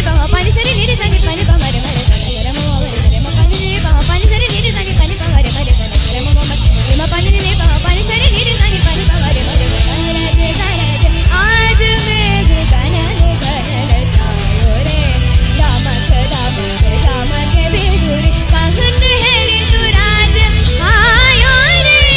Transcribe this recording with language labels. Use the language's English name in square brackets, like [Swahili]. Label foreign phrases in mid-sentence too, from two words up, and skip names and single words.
[Hindi] pa pani sare ni sare pani pa mare mare sare mama mare sare ma pani le pa pani sare ni sare pani pa mare mare sare mama mare ma pani le pa pani sare ni sare pani pa mare mare garaj आज मेघ गनन घनन छायो रे दमक दमक चमक बिजुरी कहत है ऋतुराज आयो रे